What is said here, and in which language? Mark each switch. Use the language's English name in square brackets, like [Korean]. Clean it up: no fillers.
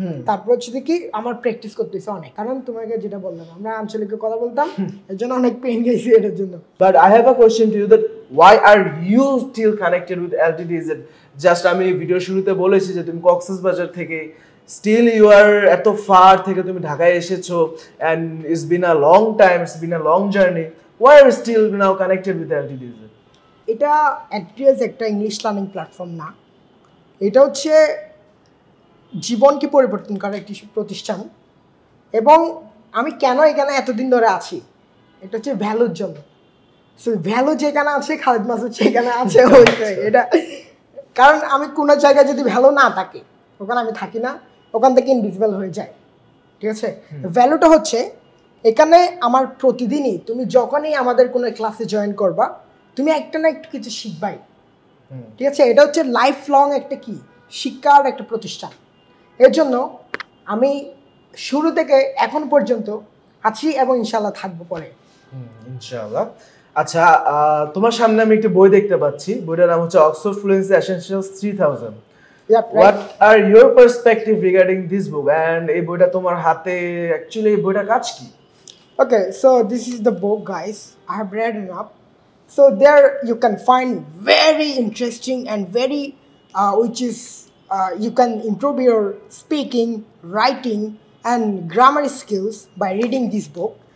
[Bangla] তারপর হচ্ছে কি আমার প্র্যাকটিস করতেছে অনেক, কারণ তোমাকে যেটা বললাম আমরা আঞ্চলিকে কথা বলতাম, এর জন্য অনেক পেইন গেছি এটার জন্য। [English] But I have a question to you, that why are you still connected with LTDs? [Bangla] Just আমি ভিডিও শুরুতে বলেছি যে তুমি কক্সবাজার থেকে স্টিল ইউ আর এত ফার থেকে তুমি ঢাকায় এসেছো, [English] and it's been a long time, it's been a long journey. Why are you still now connected with LTDs? [Bangla] এটা LTDs একটা ইংলিশ লার্নিং প্ল্যাটফর্ম না, এটা হচ্ছে জীবনকে পরিবর্তন করার একটি প্রতিষ্ঠান। এবং আমি কেন এখানে এতদিন ধরে আছি, এটা হচ্ছে ভ্যালুর জন্য। সো ভ্যালু যেখানে আছে খালিদ মাসুদ সেখানে আছে এটা, কারণ আমি কোনো জায়গায় যদি ভ্যালু না থাকে ওখানে আমি থাকি না, ওখান থেকে ইনভিজিবল হয়ে যায়। ঠিক আছে, ভ্যালুটা হচ্ছে এখানে আমার প্রতিদিনই তুমি যখনই আমাদের কোনো ক্লাসে জয়েন করবা তুমি একটা না একটু কিছু শিখবাই। ঠিক আছে, এটা হচ্ছে লাইফ লং একটা কি শিক্ষার একটা প্রতিষ্ঠান। এর জন্য আমি শুরু থেকে এখন পর্যন্ত আছি এবং ইনশাআল্লাহ থাকবো পরে ইনশাআল্লাহ। আচ্ছা, তোমার সামনে আমি একটা বই দেখতে পাচ্ছি, বইটার নাম হচ্ছে Oxford fluency essentials 3000। [English] What are your perspective regarding this book? [Bangla] And এই বইটা তোমার হাতে অ্যাকচুয়ালি এই বইটার কাজ কি? [English] Okay, so this is the book, guys. I have read it up. So there you can find very interesting and very which is you can improve your speaking, writing and grammar skills by reading this book.